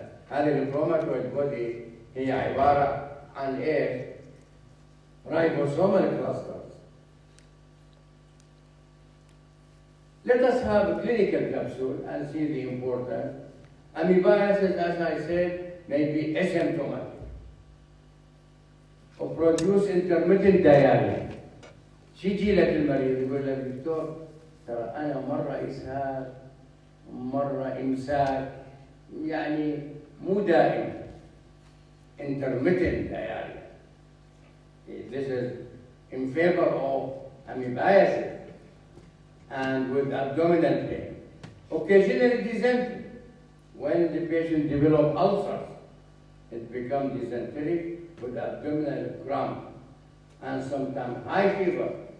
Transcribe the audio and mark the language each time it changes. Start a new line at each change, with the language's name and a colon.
Arabic: هذه الكروماتويد body هي عبارة عن ايش؟ ribosomal clusters.
English: Let us have a clinical capsule and see the importance. Amoebiasis, as I said, may be asymptomatic or produce intermittent diarrhea.
Arabic: يجي لك المريض يقول لك دكتور ترى أنا مرة إسهال مرة إمساك يعني مو دائم
English: intermittent diarrhea. This is in favor of amoebiasis and with abdominal pain. Occasionally dysentery. When the patient develops ulcers, it becomes dysentery with abdominal cramp and sometimes high fever.